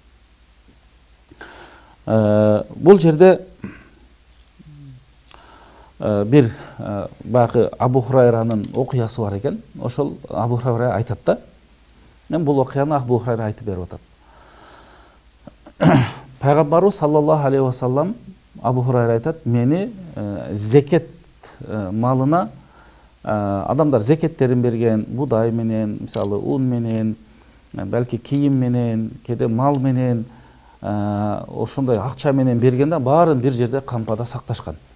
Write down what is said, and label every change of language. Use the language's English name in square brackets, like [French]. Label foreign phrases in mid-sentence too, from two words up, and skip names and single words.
[Kyrgyz] Бул жерде бир баягы Абу Хурайранын окуясы бар экен. Ошол Абу Хурайра айтат да. Мен бул окуяны Абу Хурайра айтып берип атат. Пайгамбарыбыз [Arabic] صلى الله عليه وسلم [Kyrgyz] Абу Хурайра айтат, мени зекет малына адамдар зекеттерин берген, будай менен, мисалы ун менен, балки кийим менен, кеде мал менен, ошондой акча менен бергенде баарын бир жерде кампада сакташкан.